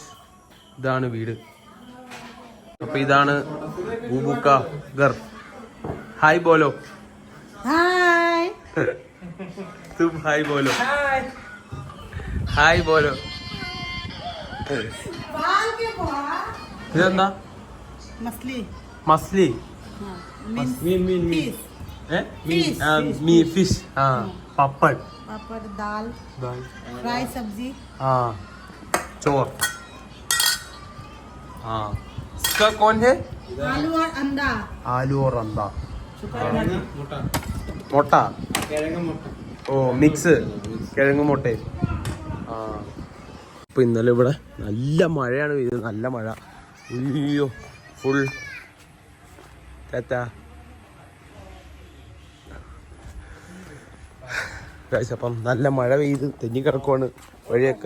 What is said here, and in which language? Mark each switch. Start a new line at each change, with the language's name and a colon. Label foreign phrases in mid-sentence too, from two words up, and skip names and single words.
Malayalam: ഇതാണ് വീട്. അപ്പൊ ഇതാണ് ബൂബൂക്ക ഗർ.
Hindi: हाय बोलो. हाय. तुम हाय बोलो. हाय बोलो.
Malayalam: ഇതെന്താ?
Hindi: മസ്ലി. फिश. पापड़, दाल, फ्राई सब्जी, चोर. इसका कौन है? आलू और अंडा. मोटा.
Malayalam: ഓ മിക്സ് കിഴങ്ങ് മുട്ട. ഇപ്പൊ ഇന്നലെ ഇവിടെ നല്ല മഴയാണ് പെയ്തത്. നല്ല മഴ. അയ്യോ ഫുൾ അപ്പം നല്ല മഴ പെയ്ത് തെന്നിക്കിടക്കുവാണ് വഴിയൊക്കെ.